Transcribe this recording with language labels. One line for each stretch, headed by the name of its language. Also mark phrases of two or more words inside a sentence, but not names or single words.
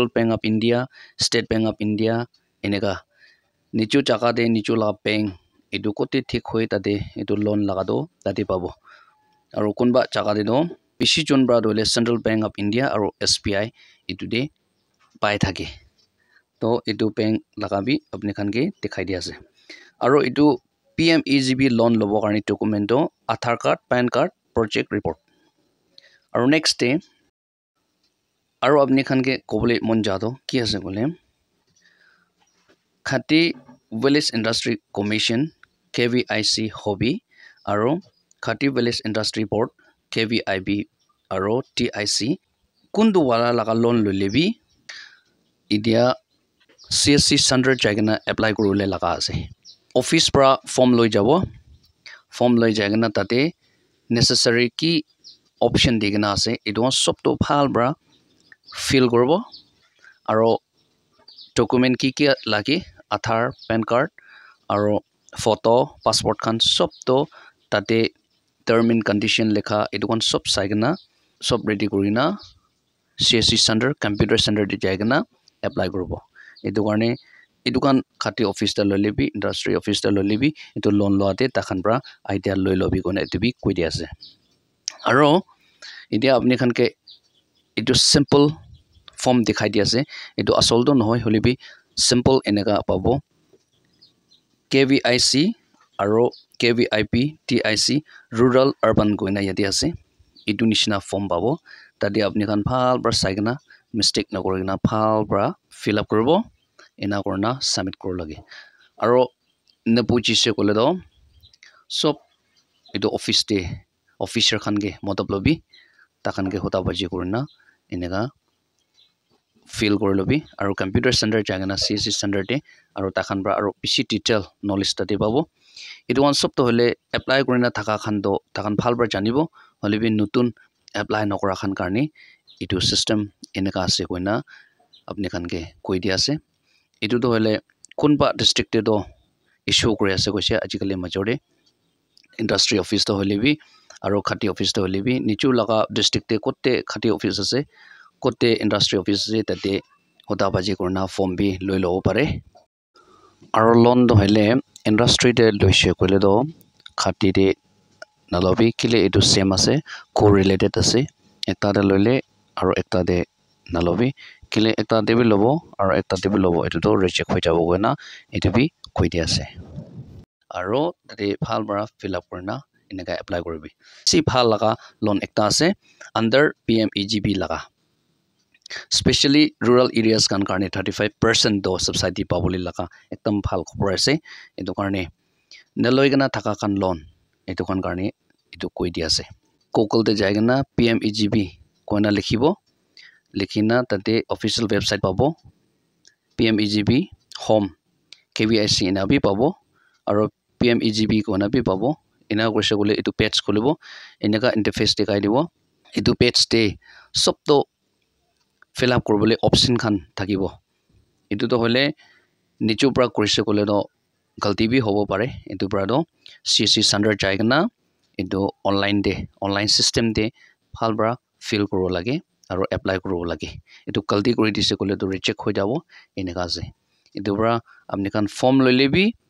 Naga Pidgin: Bank of India State Bank of India eneka nichu chaka de nichu la bank edu kote thik hoi tade edu loan laga do tade pabo aro kunba chaka de do bishi jon bra dole Central Bank of India aro SBI edu de pai thake to edu bank laga bi apne khan ke dikhai dia ase aro edu PMEGP loan lobo karni document do
English: Aadhaar card PAN card project report
Naga Pidgin: aro
English: next day
Naga Pidgin: aro apne khan ke kobole mon jado ki ase bole khati
English: village industry commission
Naga Pidgin: KVIC hobby aro khati
English: village industry board
Naga Pidgin: KVIB aro TIC kundu wala laga loan lolebi idia
English: CSC center
Naga Pidgin: jagana apply korule laga ase office pra form loi jabo form loi jagana tate necessary ki option digna ase idon sob to bhal bra fill korbo aro document ki lagi Aadhaar PAN card aro
English: photo passport
Naga Pidgin: khan sob to tate
English: term and condition
Naga Pidgin: lekha etu kan sob saigena sob ready kurina
English: CSC center computer center
Naga Pidgin: de jaigena apply koribo etu karne etu kan khati office ta lolebi
English: industry office
Naga Pidgin: ta lolebi etu loan loate takhan pra idea loi lobi kone etu bi koi dia ase aro idia apni khan ke etu
English: simple form
Naga Pidgin: dikhai dia ase etu asol to nohoi holebi simple eneka pabo KVIC aro KVIP TIC
English: rural urban
Naga Pidgin: goina yati ase etu nishina form pabo tadi apni khan phal bra saigena mistake na korina phal bra
English: fill up
Naga Pidgin: koribo ena korna submit kor lage aro napuji se kole do sob etu office te officer khan ge motab lobi takhan ge hota baji korna eneka fill kor lobi aro computer center jagana
English: CSC center
Naga Pidgin: te aro takhan bra aro
English: PC detail knowledge
Naga Pidgin: tate pabo etu one sob to hole apply korina thaka khan do takhan phal bra janibo hole bi nutun apply nokora khan karni etu system eneka ase koina apni khan ke koi dia ase etu to hole kunba district te do issue kori ase koise ajikali majore
English: industry office
Naga Pidgin: to hole bi aro khati office to hole bi nichu laga district te kotte khati office ase kotte
English: industry office
Naga Pidgin: ase tate hota baji korna form bi loi lo pare aro loan do hele industry te loise kole do khati de nalobi kile etu same ase correlated ase ekta de loile aro ekta de nalobi kile ekta de bi lobo aro ekta de bi lobo etu to reject hoi jabo goina etu bi koi dia ase aro tate phal bra
English: fill up
Naga Pidgin: korna eneka apply koribi si phal laga loan ekta ase under PMEGP laga
English: especially rural areas
Naga Pidgin: kan karne 35% do subsidy paboli laga ekdam phal khobor ase etu karne neloi gana thaka kan loan etu kan karne etu koi dia ase kokol te jaigena PMEGP koina likhibo likhina tate
English: official website
Naga Pidgin: pabo PMEGP home KVIC ena bi pabo aro PMEGP koina bi pabo ena koise gole etu page kholibo eneka interface dekai dibo etu page te sob to
English: fill up
Naga Pidgin: korbole option khan thakibo etu to hole nichu pra korise kole do galti bi hobo pare etu pra do
English: CSC center
Naga Pidgin: jaigena etu
English: online system
Naga Pidgin: de phal bra fill koro lage aro apply koro lage etu galti kori dise kole to reject hoi jabo eneka ase etu bra apni kan form loile bi